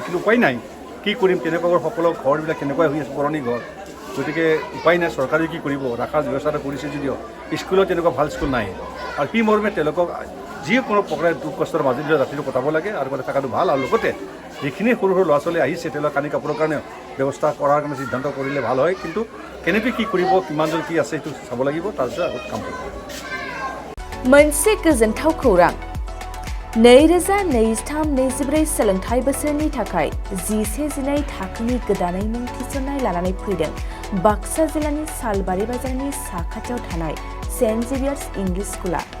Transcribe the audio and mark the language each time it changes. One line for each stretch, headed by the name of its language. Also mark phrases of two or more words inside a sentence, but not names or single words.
Assamese: কিন্তু উপায় নাই কি কৰিম কেনেকুৱা সকলো ঘৰবিলাক কেনেকুৱা হৈ আছে পুৰণি ঘৰ গতিকে উপায় নাই চৰকাৰে কি কৰিব ৰখাৰ ব্যৱস্থাটো কৰিছে যদিও স্কুলত তেনেকুৱা ভাল স্কুল নাই আৰু কি মৰ্মে তেওঁলোকক যিকোনো প্ৰকাৰে দুখ কষ্টৰ মাজেদি ৰাতিটো কটাব লাগে আৰু মানে থকাটো ভাল আৰু লগতে যিখিনি সৰু সৰু ল'ৰা ছোৱালী আহিছে তেওঁলোকৰ কানি কাপোৰৰ কাৰণে ব্যৱস্থা কৰাৰ কাৰণে সিদ্ধান্ত কৰিলে ভাল হয় কিন্তু কেনেকৈ কি কৰিব কিমানজন কি আছে সেইটো চাব লাগিব তাৰপিছত আগত কাম কৰিব
Bodo: मोनसे गोजोनथाव खौरां 2023-24 सोलोंथाइ बोसोरनि थाखाय 11-12 थाखोनि गोदानै मुं थिसननाय लानानै फैदों बाक्सा जिल्लानि सालबारि बाजारनि साखाथियाव थानाय सेन्ट जेभियार्स इंलिश स्कुला